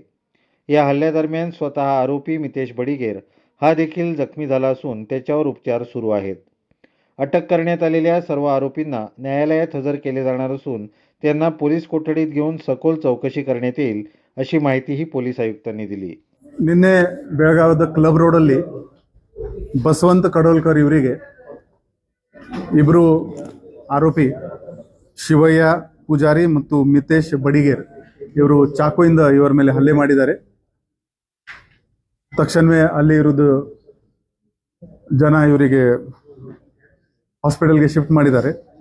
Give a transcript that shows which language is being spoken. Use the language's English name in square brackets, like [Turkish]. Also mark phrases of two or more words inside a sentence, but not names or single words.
[Marathi] या हल्ल्यादरम्यान स्वतः आरोपी मितेश बडिगेर हा देखील जखमी झाला असून त्याच्यावर उपचार सुरू आहेत. अटक करण्यात आलेल्या सर्व आरोपींना न्यायालयात हजर केले जाणार असून त्यांना पोलीस कोठडीत घेऊन सखोल चौकशी करण्यात येईल, अशी माहितीही पोलीस आयुक्तांनी दिली. [Kannada] ನಿನ್ನೆ ಬೆಳಗಾವದ ಕ್ಲಬ್ ರೋಡಲ್ಲಿ ಬಸವಂತ ಕಡೋಲ್ಕರ್ ಇವರಿಗೆ ಇಬ್ಬರು ಆರೋಪಿ ಶಿವಯ್ಯ ಪೂಜಾರಿ ಮತ್ತು ಮಿತೇಶ್ ಬಡಿಗೇರ್ ಇವರು ಚಾಕುವಿಂದ ಇವರ ಮೇಲೆ ಹಲ್ಲೆ ಮಾಡಿದ್ದಾರೆ. ತಕ್ಷಣವೇ ಅಲ್ಲಿ ಇರುವುದು ಜನ ಇವರಿಗೆ ಹಾಸ್ಪಿಟಲ್ಗೆ ಶಿಫ್ಟ್ ಮಾಡಿದ್ದಾರೆ.